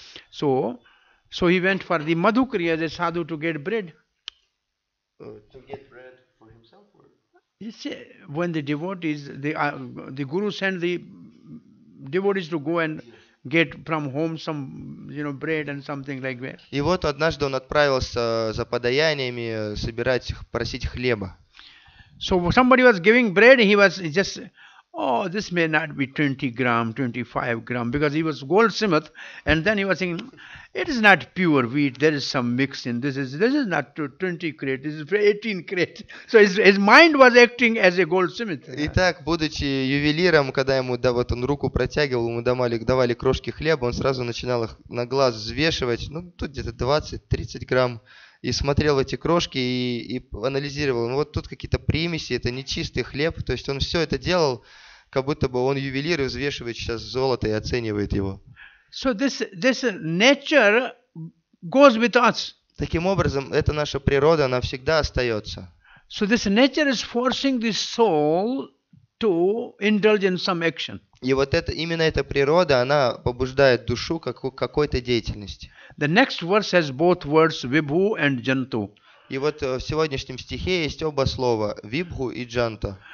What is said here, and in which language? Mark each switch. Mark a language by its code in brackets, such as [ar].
[en] So he went for the madhukari as a sadhu to get bread. To get bread for himself? You see, when the devotees, the guru sent the devotees to go and get from home some, bread and something like that. [ru] И вот однажды он отправился за подаяниями просить хлеба. [en] So somebody was giving bread, he was just, this may not be 20 gram, 25 gram, because he was goldsmith, and then he was saying, it is not pure wheat, there is some mix in this. This is not 20 crate, this is 18 crate. So his mind was acting as a goldsmith. [ru] Итак, будучи ювелиром, когда ему он руку протягивал, ему давали крошки хлеба, он сразу начинал их на глаз взвешивать, тут где-то 20-30 грамм. И смотрел в эти крошки и анализировал. Вот тут какие-то примеси, это не чистый хлеб. То есть он все это делал, как будто бы он ювелир и взвешивает сейчас золото и оценивает его. [en] So this nature goes with us. [ru] Таким образом, это наша природа, она всегда остается. [en] So this nature is forcing the soul to indulge in some action. [ru] И вот именно эта природа, она побуждает душу к какой-то деятельности. [en] The next verse has both words vibhu and jantu. [ru] И вот в сегодняшнем стихе есть оба слова вибху и джанта.